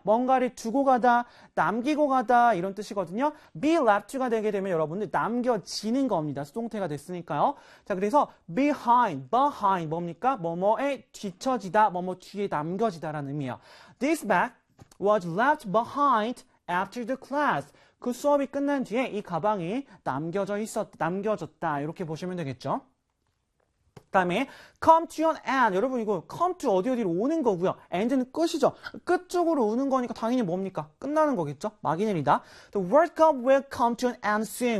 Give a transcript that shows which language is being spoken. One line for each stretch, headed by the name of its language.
Korean: 뭔가를 두고 가다, 남기고 가다 이런 뜻이거든요. be left가 되게 되면 여러분들 남겨지는 겁니다. 수동태가 됐으니까요. 자, 그래서 behind 뭡니까? 뭐뭐에 뒤처지다, 뭐뭐 뒤에 남겨지다라는 의미예요.
English: This bag was left behind after the class.
Korean: 그 수업이 끝난 뒤에 이 가방이 남겨졌다. 이렇게 보시면 되겠죠. 다음에
English: come to an end.
Korean: 여러분 이거 come to 어디 어디로 오는 거고요. end는 끝이죠. 끝 쪽으로 오는 거니까 당연히 뭡니까? 끝나는 거겠죠? 막이 내리다.
English: The World Cup will come to an end soon.